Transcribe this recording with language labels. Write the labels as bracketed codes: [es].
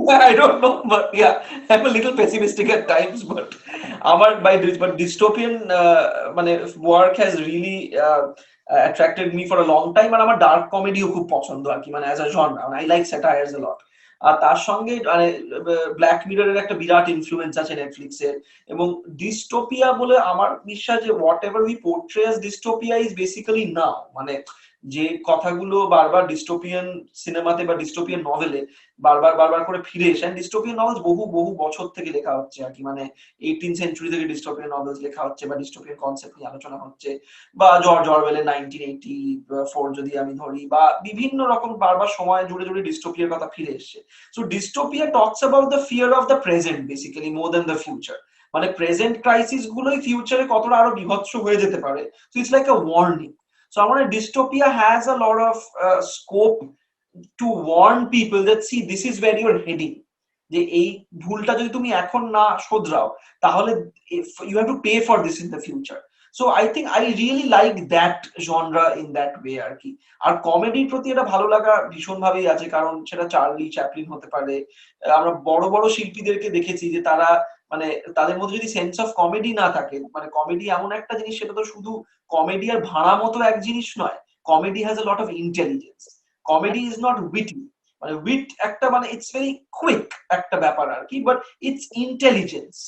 [en] I don't know, but yeah, I'm a little pessimistic at times, but but dystopian মানে work has really attracted me for a long time, and আমার dark comedy [bn] ও খুব পছন্দ আর কি, [en] মানে as a genre, and I like satires a lot. [bn] আর তার সঙ্গে মানে black মিররের একটা বিরাট ইনফ্লুয়েন্স আছে নেটফ্লিক্সের, এবং ডিস্টোপিয়া বলে আমার বিশ্বাস যে [en] whatever we portray as dystopia is basically now, [bn] মানে যে কথাগুলো বারবার ডিস্টোপিয়ান সিনেমাতে বা ডিস্টোপিয়ান নভেলে বারবার করে ফিরে এসে, ডিস্টোপিয়ান নভেলস বহু বহু বছর থেকে লেখা হচ্ছে আর কি, মানে 18th সেঞ্চুরি থেকে ডিস্টোপিয়ান নভেলস লেখা হচ্ছে বা ডিস্টোপিয়ান কনসেপ্ট নিয়ে আলোচনা হচ্ছে, বা জর্জ অরওয়েলের 1984 যদি আমি ধরি, বা বিভিন্ন রকম বারবার সময় জুড়ে জুড়ে ডিস্টোপিয়ার কথা ফিরে এসছে। [en] so dystopia talks about the fear of the present basically more than the future, [bn] মানে প্রেজেন্ট ক্রাইসিস গুলোই ফিউচারে কতটা আরো বিভৎস হয়ে যেতে পারে। [en] So it's like a warning. So I want dystopia has a lot of scope to warn people that see this is where you're heading, [bn] যে এই ভুলটা যদি তুমি এখন না শোধরাও তাহলে [en] you have to pay for this in the future. So I think I really like that genre in that way আর কি। [bn] আর কমেডির প্রতি এটা ভালো লাগা ভীষণ ভাবেই আছে, কারণ সেটা চার্লি চ্যাপলিন হতে পারে, আমরা বড় বড় শিল্পীদেরকে দেখেছি যে তারা মানে তাদের মধ্যে যদি সেন্স অফ কমেডি না থাকে, মানে কমেডি এমন একটা জিনিস, সেটা তো শুধু কমেডি আর ভাড়া মতো এক জিনিস নয়, [en] comedy has a lot of intelligence, comedy is not witty, [bn] মানে উইট একটা মানে [en] it's very quick [bn] একটা ব্যাপার আর কি, [en] But it's intelligence.